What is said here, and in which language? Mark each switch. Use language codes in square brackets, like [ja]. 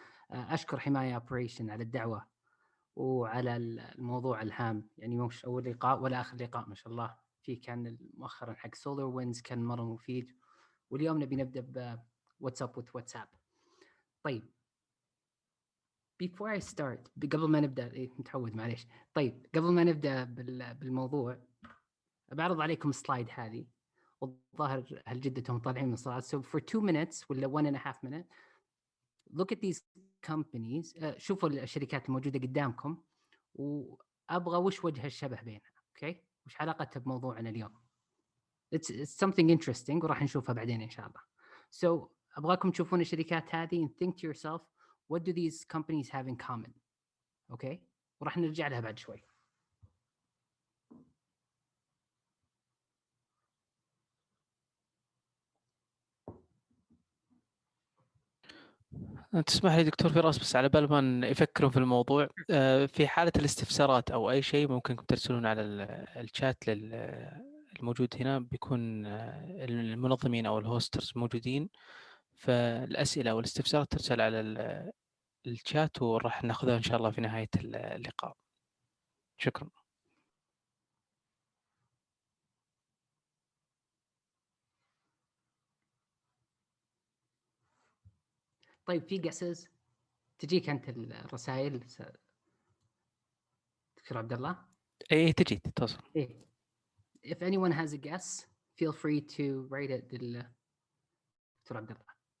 [ar] أشكر حماية اوبريشن على الدعوة وعلى الموضوع الهام، يعني مش أول لقاء ولا آخر لقاء ما شاء الله فيه، كان مؤخرا حق سولار وينز كان مرة مفيد، واليوم نبي نبدأ بواتساب واتساب. طيب before I start، قبل ما نبدأ متعود معليش. طيب قبل ما نبدأ بالموضوع بعرض عليكم سلايد هذه، والظاهر هل جدتهم طالعين من الصلاة. [en] So for 2 minutes ولا 1.5 minutes look at these companies. [ar] شوفوا الشركات الموجودة قدامكم، وأبغى وش وجه الشبه بينها، أوكي؟ وش علاقتها بموضوعنا اليوم. It's something interesting وراح نشوفها بعدين إن شاء الله. [en] So أبغاكم تشوفون الشركات هذه and think to yourself what do these companies have in common. [ar] أوكي؟ وراح نرجع لها بعد شوي. تسمح لي دكتور فراس، بس على بال ما يفكروا في الموضوع، في حالة الاستفسارات أو أي شيء ممكن ترسلون على الشات الموجود هنا، بيكون المنظمين أو الهوسترز موجودين، فالأسئلة والاستفسارات ترسل على الشات، وراح ناخذها إن شاء الله في نهاية اللقاء. شكرا. طيب في guesses تجيك أنت الرسائل دكتور عبد الله؟ إيه تجي تتصل. إيه. [en] If anyone has a guess, feel free to write it doctor عبد الله.